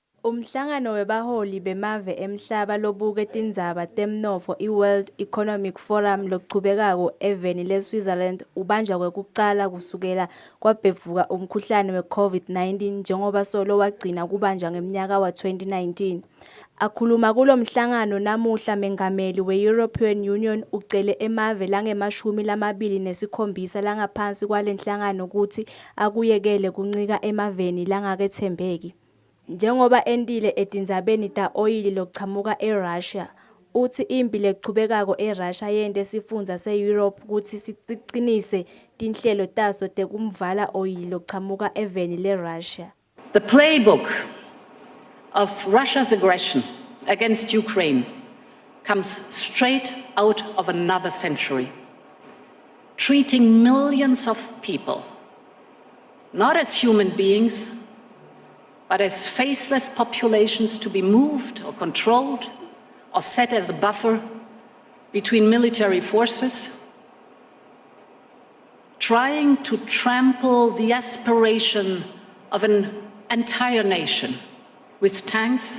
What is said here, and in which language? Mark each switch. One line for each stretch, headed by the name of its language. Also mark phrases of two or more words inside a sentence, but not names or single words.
Swati: Umhlangano webaholi bemave emhlaba lobuke tindzaba temnotfo i-World Economic Forum lochubekako eveni le-Switzerland ubanjwa kwekucala kusukela kwabhevuka umkhuhlane we-COVID-19 njengoba solo wagcina kubanjwa ngemnyaka wa 2019. Akhuluma kulo mhlangano namuhla mengameli we-European Union ucele emave lange-27 langaphansi kwale nhlangano ukuthi akuyekele kuncika emaveni langakethembeki. Njengoba endile etindzabeni ta oyili lochamuka eRussia, uthi impi lechubekako eRussia yente sifundza se-Europe kutsi sicinise tinhlelo taso tekumvala oyili lochamuka eveni le-Russia.
English: The playbook of Russia's aggression against Ukraine comes straight out of another century, treating millions of people not as human beings, but as faceless populations to be moved or controlled or set as a buffer between military forces, trying to trample the aspiration of an entire nation with tanks.